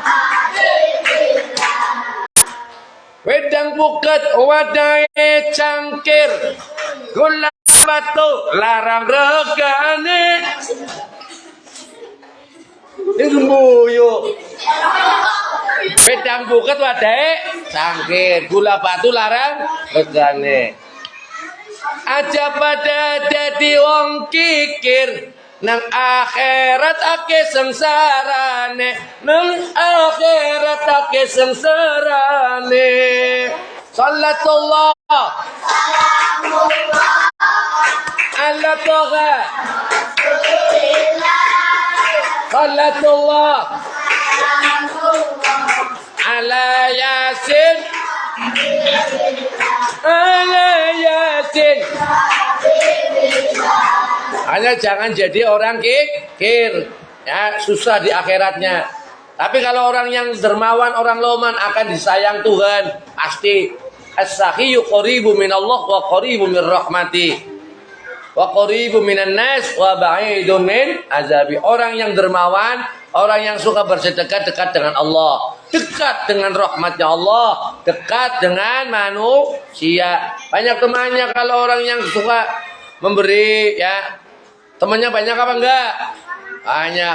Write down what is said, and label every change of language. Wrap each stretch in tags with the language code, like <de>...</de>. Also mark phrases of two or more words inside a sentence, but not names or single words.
<jv>Wedang buket wadai cangkir, gula batu larang regane.</jv> <id>Ini mbuyu.</id> <jv>Wedang buket wadai cangkir, gula batu larang regane. Aja pada dadi wong kikir, nang akhirat ake sengsarane, nang akhirat ake sengsarane.</jv> <ar>صلاة الله على طه صلاة الله على يس على يس.</ar> <id>Hanya jangan jadi orang kikir, ya susah di akhiratnya. Tapi kalau orang yang dermawan, orang loman akan disayang Tuhan pasti.</id> <ar>السخي قريب من الله وقريب من رحمته وقريب من الناس وبعيد من عذابه.</ar> <id>Orang yang dermawan, orang yang suka bersedekah dekat dengan Allah, dekat dengan rahmatnya Allah, dekat dengan manusia. Banyak temannya kalau orang yang suka memberi, ya temannya banyak apa enggak? Banyak.</id>